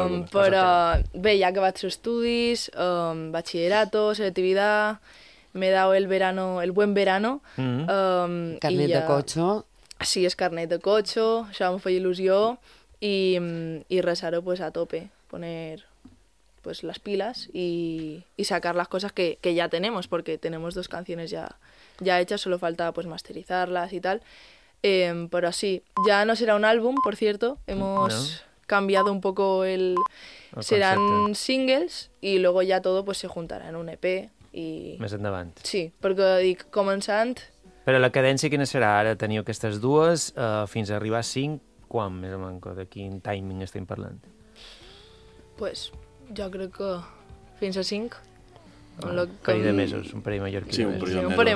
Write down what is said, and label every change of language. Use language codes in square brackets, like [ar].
[ca] Però, bé, ja he acabat els estudis, batxillerato, selectivitat, m'he dado el verano, el buen verano. Mm-hmm. Carnet de cotxe. Sí, és carnet de cotxe, això em feia il·lusió, i res, ara, pues, a tope. [es] Poner pues las pilas y sacar las cosas que ya tenemos, porque tenemos dos canciones ya hechas, solo falta pues masterizarlas y tal. Pero sí, ya no será un álbum, por cierto, hemos cambiado un poco el concepto. Serán singles y luego ya todo pues se juntará en un EP y más adelante. [ca] Sí, porque dic començant. Pero la cadència quina serà? Ara teniu aquestes dues, fins a arribar a cinc, quan més o menys, de quin timing estem parlant? Pues, jo crec que fins a 5. Un parell de mesos, un parell mallorquí. Sí, un parell